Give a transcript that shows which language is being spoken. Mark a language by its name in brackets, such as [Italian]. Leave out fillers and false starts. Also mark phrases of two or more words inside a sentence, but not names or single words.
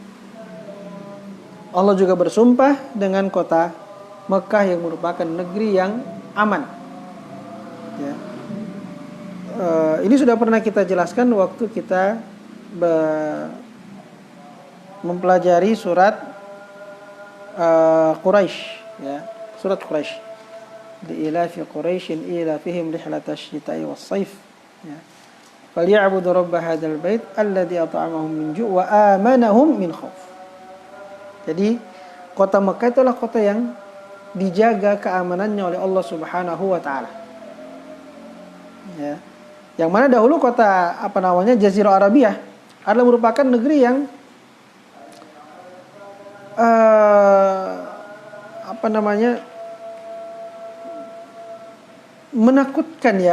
[Indonesian] Allah juga bersumpah dengan kota Mekah yang merupakan negeri yang aman. Ya. Ini sudah pernah kita jelaskan waktu kita mempelajari surat Quraisy, ya, surat Quraisy. [Arabic] لإيلاف قريش إيلافهم رحلة الشتاء والصيف. [Indonesian] Ya. [Arabic] فليعبدوا رب هذا البيت الذي أطعمهم من جوع وآمنهم من خوف. [Indonesian] Jadi kota Mekah itulah kota yang dijaga keamanannya oleh Allah [Arabic] سبحانه وتعالى. [Indonesian] Ya. Yang mana dahulu kota Jazirah Arabiyah adalah merupakan negeri yang menakutkan, ya.